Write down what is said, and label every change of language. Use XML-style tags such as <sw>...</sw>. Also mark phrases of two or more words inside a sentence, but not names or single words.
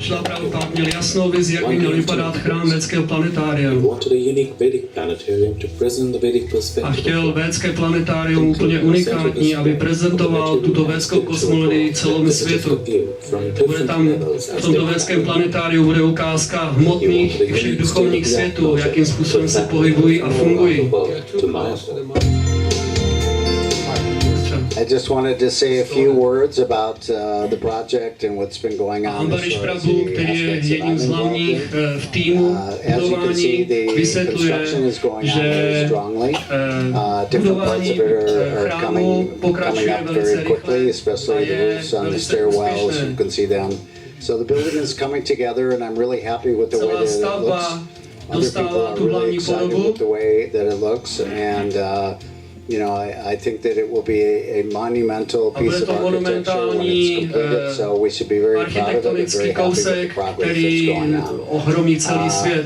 <cs>Šrila Prabhupáda měl jasnou vizi, jak by měl vypadat chrám Védského planetária.</cs> <en>He wanted a unique Vedic planetarium to present the Vedic A perspective.</en> <cs>chtěl Védské planetárium úplně unikátní, aby prezentoval tuto védskou kosmologii celému světu. Bude tam v tomto Védském planetáriu bude ukázka hmotných i všech duchovních světů, jakým způsobem se pohybují a fungují.</cs> <en>I just wanted to say a few words about the project and what's been going on.</en> <cs>Ambarish Prabhu, který je jedním z hlavních v týmu budování, vysvětluje, že budování chrámu pokračuje velice rychle a je velice úspěšné.</cs> <en>So the building is coming together, and I'm really happy with the way that it looks. Other people are really excited with the way that it looks, and you know, I think that it will be a monumental piece of architecture when it's completed. So we should be very proud of it and very happy with the progress that's going on.</en>